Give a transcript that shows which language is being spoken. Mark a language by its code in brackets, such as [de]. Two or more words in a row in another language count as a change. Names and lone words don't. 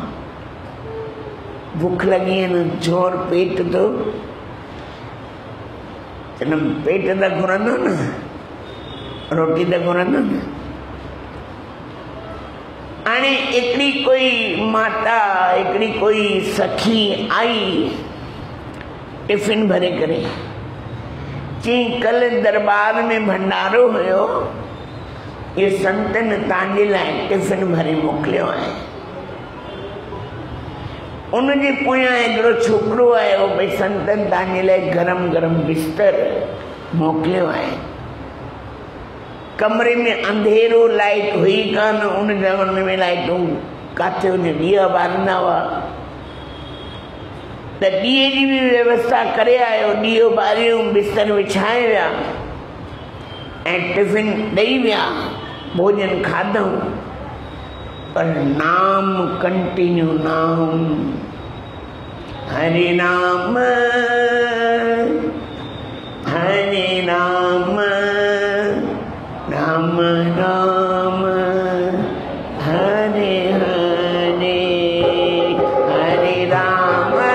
[sd] बुख लॻी आहिनि, जोर पेट थो, पेट त घुरंदो न, रोटी त घुरंदो न। हाणे हिकिड़ी कोई माता, हिकिड़ी कोई सखी आई टिफिन भरे करे, चई कल दरबार में भंडारो हुयो, ये संतन तव्हांजे लाइ टिफिन भरे मोकिलियो आहे। उनजे पोयां हिकिड़ो छोकिरो आयो, भई संतन तव्हांजे लाइ गरम गरम बिस्तर मोकिलियो आहे। कमरे में अंधेरो, लाइट हुई कान, उन ज़माने में लाइटूं काथे हुन ॾीआ ॿारंदा हुआ, त ॾीए जी बि व्यवस्था करे आयो। ॾीओ ॿारियो, बिस्तर विछाए विया ऐं टिफिन ॾेई विया, भोजन खाधऊं। पर नाम कंटिन्यू, नाम, हरे नाम हरे नाम, राम राम हरे हरे, हरे राम